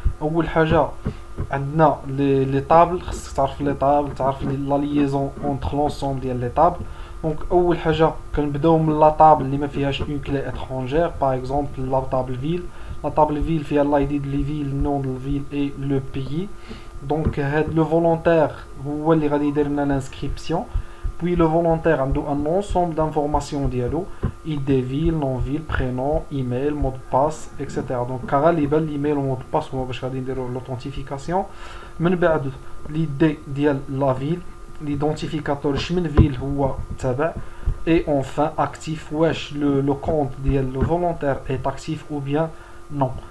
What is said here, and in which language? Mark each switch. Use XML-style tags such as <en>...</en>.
<fr>أول حاجة عندنا les tables, تعرف les tables, تعرف la liaison entre l'ensemble des tables. Donc أول حاجة كنبداو من la table اللي ما فيهاش une clé étrangère, par exemple la table ville. La table ville فيها l'ID de la ville, le nom de la ville et le pays.</fr> <ar>Donc le volontaire هو اللي غادي يدير لنا l'inscription.</ar> <fr>Puis le volontaire a un ensemble d'informations ديالو, ID ville, nom ville, prénom, email, mot de passe, etc.</fr> <ar>Donc كغالبا l'email و mot de passe هو باش غادي نديرو l'authentification.</ar> <fr>من بعد l'id ديال la ville, l'identificateur شمن ville هو تابع, et enfin actif واش le compte ديال le volontaire est actif ou bien non.</fr>